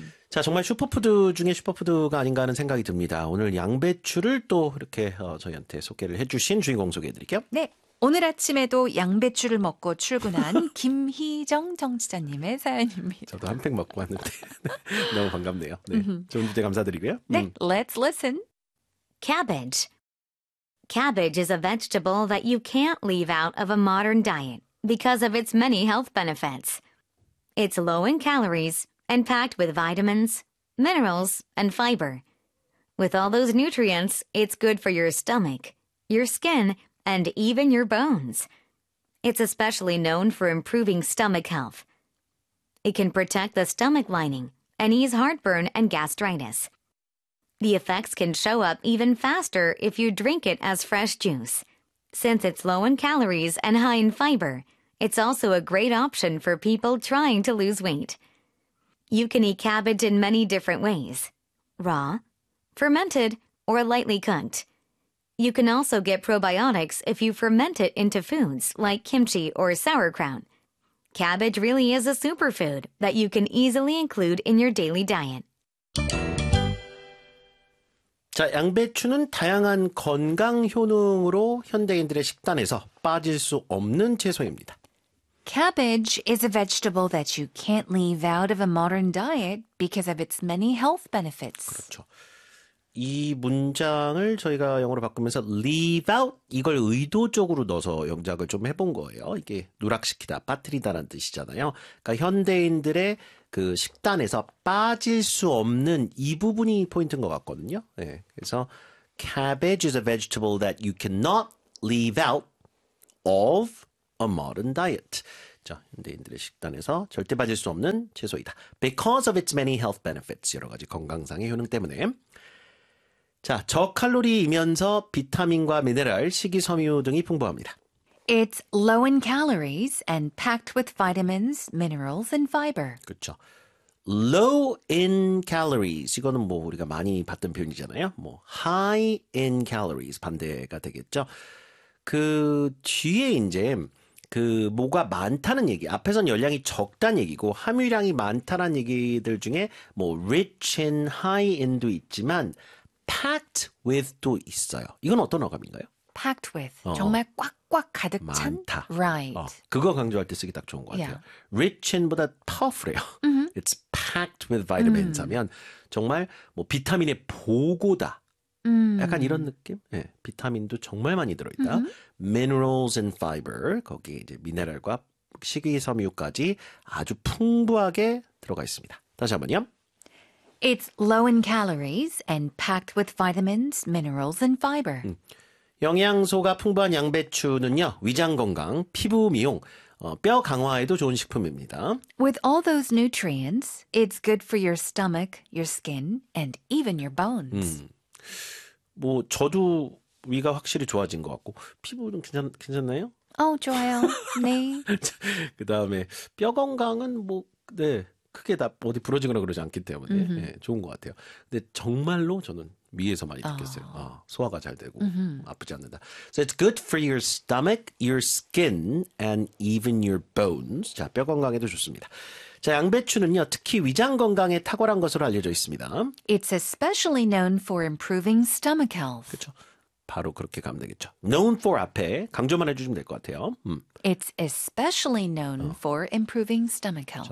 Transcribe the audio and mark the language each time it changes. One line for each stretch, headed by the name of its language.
Korean: 자, 정말 슈퍼푸드 중에 슈퍼푸드가 아닌가 하는 생각이 듭니다. 오늘 양배추를 또 이렇게 저희한테 소개를 해주신 주인공 소개해드릴게요. 네. 오늘 아침에도 양배추를 먹고 출근한 김희정 정치자님의 사연입니다. 저도 한 팩 먹고 왔는데 너무 반갑네요. 네, 좋은 주제 감사드리고요.
English: 네, let's listen. Cabbage. Cabbage is a vegetable that you can't leave out of a modern diet. Because of its many health benefits. It's low in calories and packed with vitamins, minerals, and fiber. With all those nutrients, it's good for your stomach, your skin, and even your bones. It's especially known for improving stomach health. It can protect the stomach lining and ease heartburn and gastritis. The effects can show up even faster if you drink it as fresh juice. Since it's low in calories and high in fiber, it's also a great option for people trying to lose weight. You can eat cabbage in many different ways. Raw, fermented, or lightly cooked. You can also get probiotics if you ferment it into foods like kimchi or sauerkraut. Cabbage really is a superfood that you can easily include in your daily diet.
Korean: 자, 양배추는 다양한 건강 효능으로 현대인들의 식단에서 빠질 수 없는 채소입니다.
English: Cabbage is a vegetable that you can't leave out of a modern diet because of its many health benefits.
Korean: 그렇죠. 이 문장을 저희가 영어로 바꾸면서 leave out 이걸 의도적으로 넣어서 영작을 좀 해본 거예요. 이게 누락시키다, 빠뜨리다라는 뜻이잖아요. 그러니까 현대인들의 그 식단에서 빠질 수 없는 이 부분이 포인트인 것 같거든요.
English: 네, 그래서 cabbage is a vegetable that you cannot leave out of a modern diet.
Korean: 자, 현대인들의 식단에서 절대 빠질 수 없는 채소이다.
English: Because of its many health benefits,
Korean: 여러 가지 건강상의 효능 때문에. 자, 저칼로리이면서 비타민과 미네랄, 식이섬유 등이 풍부합니다.
English: It's low in calories and packed with vitamins, minerals, and fiber.
Korean: 그렇죠.
English: Low in calories.
Korean: 이거는 뭐 우리가 많이 봤던 표현이잖아요. 뭐
English: high in calories
Korean: 반대가 되겠죠. 그 뒤에 이제 그 뭐가 많다는 얘기. 앞에선 열량이 적다는 얘기고 함유량이 많다는 얘기들 중에 뭐 rich in, high in도 있지만 packed with도 있어요. 이건 어떤 어감인가요?
English: Packed with.
Korean: 정말 꽉꽉 가득 찬? 많다.
English: Right.
Korean: 그거 강조할 때 쓰기 딱 좋은 것 같아요.
English: Yeah.
Korean: Rich in보다 powerful해요. Mm-hmm.
English: It's packed with vitamins
Korean: 하면 정말 뭐 비타민의 보고다. 약간 이런 느낌? 네. 비타민도 정말 많이 들어있다. Mm-hmm.
English: Minerals and fiber.
Korean: 거기에 이제 미네랄과 가족, 식이섬유까지 아주 풍부하게 들어가 있습니다. 다시 한번요.
English: It's low in calories and packed with vitamins, minerals, and fiber.
Korean: 영양소가 풍부한 양배추는요, 위장 건강, 피부 미용, 뼈 강화에도 좋은 식품입니다.
English: With all those nutrients, it's good for your stomach, your skin, and even your bones.
Korean: 뭐 저도 위가 확실히 좋아진 것 같고 피부는 괜찮나요? 좋아요. 네. 그 다음에 뼈 건강은 뭐 네 크게 다 어디 부러지거나 그러지 않기 때문에 네, 좋은 것 같아요. 근데 정말로 저는 위에서 많이 느꼈어요. 소화가 잘 되고 아프지 않는다.
English: So it's good for your stomach, your skin, and even your bones.
Korean: 자, 뼈 건강에도 좋습니다. 자, 양배추는요, 특히 위장 건강에 탁월한 것으로 알려져 있습니다.
English: It's especially known for improving stomach health.
Korean: 그렇죠. 바로 그렇게 가면 되겠죠.
English: Known for
Korean: 앞에 강조만 해주시면 될 것 같아요.
English: It's especially known for improving stomach health.